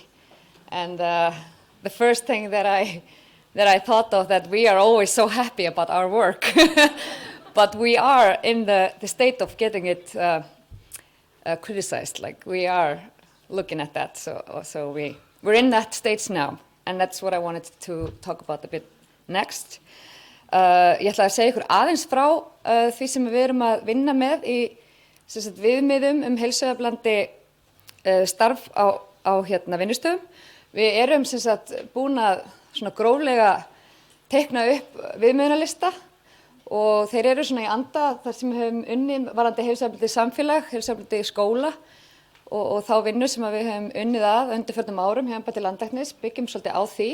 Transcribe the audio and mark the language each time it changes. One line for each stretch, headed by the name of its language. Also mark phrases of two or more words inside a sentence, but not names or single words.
English: And the first thing that I thought of, that we are always so happy about our work, but we are in the state of getting it criticized. Like we are looking at that, so we're in that stage now, and that's what I wanted to talk about a bit next.
Icelandic: Ég ætla að segja ykkur aðeins frá því sem við erum að vinna með í viðmiðum heilsueflandi starf á vinnustöðum. Við erum búin að svona gróflega teikna upp viðmiðunarlista og þeir eru svona í anda þar sem við höfum unnið varðandi heilsueflandi samfélag, heilsueflandi skóla og þá vinnu sem við höfum unnið að undanförnum árum hjá embætti landlæknis, byggjum svolítið á því.